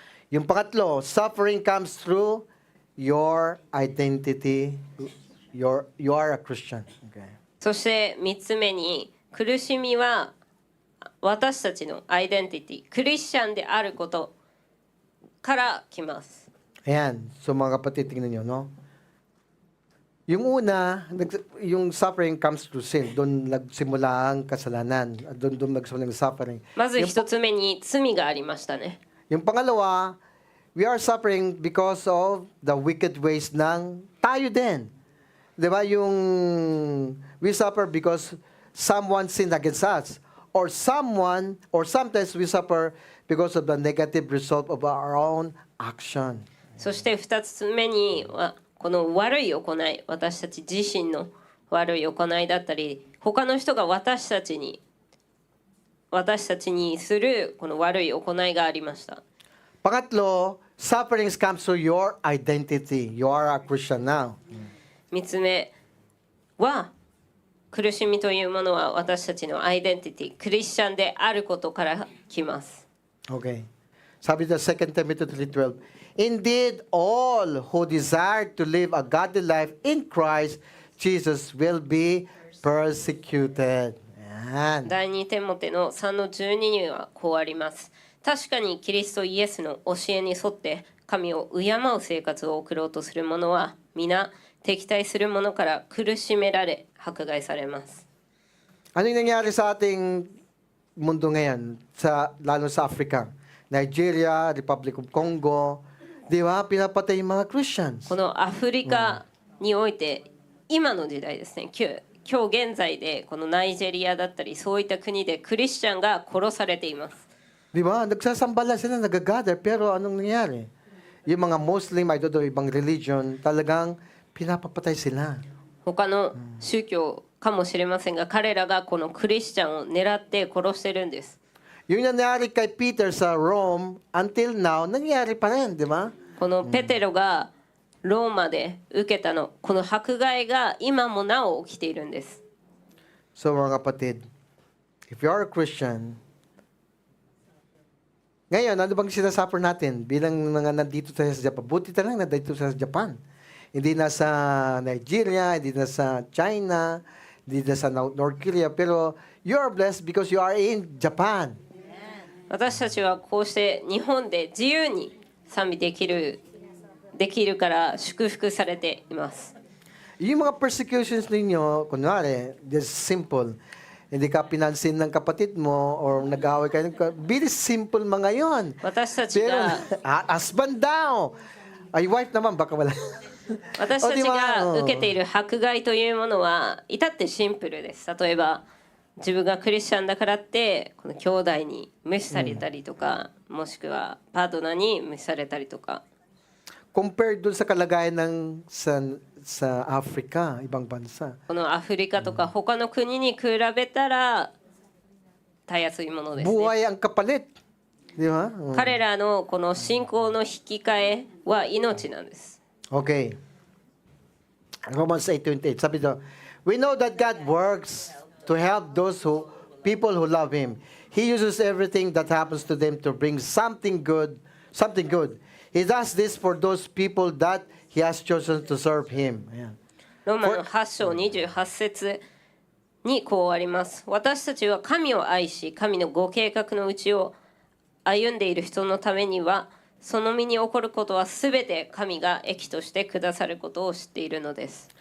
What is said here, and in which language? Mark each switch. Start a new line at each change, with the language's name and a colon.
Filipino: Yung pangatlo,
English: suffering comes through your identity. You are a Christian. Okay.
Japanese: そして3つ目に苦しみは私たちのアイデンティティクリスチャンであることから来ます。
Filipino: Ayan. So mga kapatid, tingnan nyo, no? Yung una, yung
English: suffering comes through sin.
Filipino: Doon nagsimula ang kasalanan. Doon nagsimula ang suffering.
Japanese: まず一つ目に罪がありましたね。
Filipino: Yung pangalawa,
English: we are suffering because of the wicked ways
Filipino: ng tayo din. Di ba?
English: Yung we suffer because someone sinned against us. Or sometimes we suffer because of the negative result of our own action.
Japanese: そして二つ目にはこの悪い行い、私たち自身の悪い行いだったり、他の人が私たちにするこの悪い行いがありました。
Filipino: Pangatlo,
English: sufferings comes through your identity. You are a Christian now.
Japanese: 三つ目は苦しみというものは私たちのアイデンティティ、クリスチャンであることから来ます。
English: Okay.
Filipino: Sabi sa
English: 2 Timothy 3:12, Indeed, all who desire to live a godly life in Christ Jesus will be persecuted.
Filipino: Yan.
Japanese: 第2テモテの3の12にはこうあります。確かにキリストイエスの教えに沿って神を敬う生活を送ろうとする者は皆敵対する者から苦しめられ迫害されます。
Filipino: Ano yung nangyari sa ating mundo ngayon, lalo sa Africa? Nigeria, Republic of Congo, di ba? Pinapatay yung mga Christians.
Japanese: このアフリカにおいて今の時代ですね、今日現在でこのナイジェリアだったりそういった国でクリスチャンが殺されています。
Filipino: Di ba? Nagsasambala sila, nag-gather, pero anong nangyari? Yung mga Muslim, ay doon ibang religion, talagang pinapapatay sila.
Japanese: 他の宗教かもしれませんが、彼らがこのクリスチャンを狙って殺してるんです。
Filipino: Yung nangyari kay Peter sa Rome,
English: until now,
Filipino: nangyari pa rin, di ba?
Japanese: このペテロがローマで受けたの、この迫害が今もなお起きているんです。
Filipino: So mga kapatid,
English: if you are a Christian,
Filipino: ngayon, ano bang sinasuffer natin bilang mga nandito tayo sa Japan? Buti na lang nandito sa Japan. Hindi na sa Nigeria, hindi na sa China, hindi na sa North Korea, pero
English: you are blessed because you are in Japan.
Japanese: 私たちはこうして日本で自由に賛美できるから祝福されています。
Filipino: Yung mga persecutions ninyo, kunwari,
English: just simple.
Filipino: Hindi ka pinansin ng kapatid mo or nag-away kayo.
English: Very simple
Filipino: mga yon.
Japanese: 私たち
Filipino: Pero,
Japanese: が
Filipino: husband daw. Ay, wife naman, baka wala.
Japanese: 私たちが受けている迫害というものは至ってシンプルです。例えば自分がクリスチャンだからってこの兄弟に無視されたりとか、もしくはパートナーに無視されたりとか。
Filipino: Compared dun sa kalagayan ng sa Africa, ibang bansa.
Japanese: このアフリカとか他の国に比べたらたやすいものですね。
Filipino: Buhay ang kapalit. Di ba?
Japanese: 彼らのこの信仰の引き換えは命なんです。
English: Okay. Romans 8:28.
Filipino: Sabi doon,
English: we know that God works to help people who love Him. He uses everything that happens to them to bring something good. He does this for those people that He has chosen to serve Him.
Filipino: Ayan.
Japanese: ローマの8章28節にこうあります。私たちは神を愛し、神のご計画のうちを歩んでいる人のためには、その身に起こることはすべて神が益としてくださることを知っているのです。